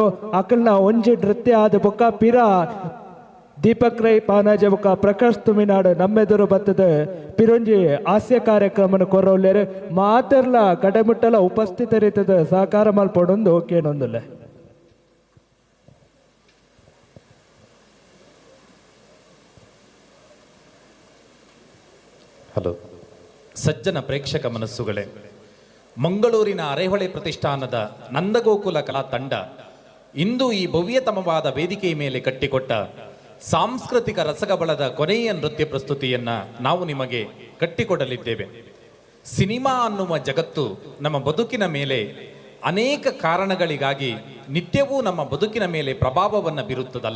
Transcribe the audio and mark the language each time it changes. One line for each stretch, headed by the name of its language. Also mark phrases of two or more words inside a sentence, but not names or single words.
Tulu: ಅಕಲ್ನ ಒಂಜಿ ನೃತ್ಯ ಆದ ಬೊಕ್ಕ ಪಿರ ದೀಪಕ್ ರೈ ಪಾನಾಜೆ ಬೊಕ್ಕ ಪ್ರಕಾಶ್ ತುಮಿನಾಡು ನಮ್ಮೆದುರು ಬತ್ತದ ಪಿರೊಂಜಿ ಹಾಸ್ಯ ಕಾರ್ಯಕ್ರಮನ ಕೊರವಲ್ಲೇರು ಮಾತೆರ್ಲ ಕಡೆಮುಟ್ಟಲ ಉಪಸ್ಥಿತರಿತದ ಸಹಕಾರ ಮಲ್ಪಡೊಂದು ಕೇಳೊಂದುಲ್ಲ.
Kannada: ಹಲೋ ಸಜ್ಜನ ಪ್ರೇಕ್ಷಕ ಮನಸ್ಸುಗಳೇ, ಮಂಗಳೂರಿನ ಅರೆಹೊಳೆ ಪ್ರತಿಷ್ಠಾನದ ನಂದಗೋಕುಲ ಕಲಾ ತಂಡ ಇಂದು ಈ ಭವ್ಯತಮವಾದ ವೇದಿಕೆಯ ಮೇಲೆ ಕಟ್ಟಿಕೊಟ್ಟ ಸಾಂಸ್ಕೃತಿಕ ರಸಗಬಳದ ಕೊನೆಯ ನೃತ್ಯ ಪ್ರಸ್ತುತಿಯನ್ನ ನಾವು ನಿಮಗೆ ಕಟ್ಟಿಕೊಡಲಿದ್ದೇವೆ. ಸಿನಿಮಾ ಅನ್ನುವ ಜಗತ್ತು ನಮ್ಮ ಬದುಕಿನ ಮೇಲೆ ಅನೇಕ ಕಾರಣಗಳಿಗಾಗಿ ನಿತ್ಯವೂ ನಮ್ಮ ಬದುಕಿನ ಮೇಲೆ ಪ್ರಭಾವವನ್ನು ಬೀರುತ್ತದಲ್ಲ.